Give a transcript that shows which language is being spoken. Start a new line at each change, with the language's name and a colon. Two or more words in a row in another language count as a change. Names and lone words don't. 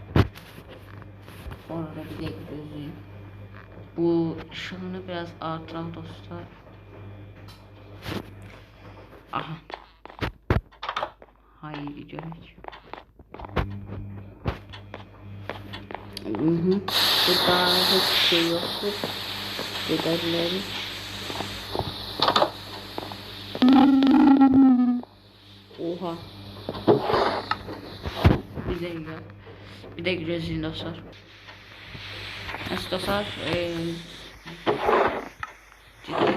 Azerbaijani: Bu arada bir dəqiqə gözləyin. Bu ışığını biraz artıraq dostlar. Aha. Haydi görək.
Turkish: Burada hiçbir şey yoktur. Gidebiliriz. Oha.
Azerbaijani: Bir de gözleyin dostlar.
Turkish: Nasıl dostlar? Ciddi.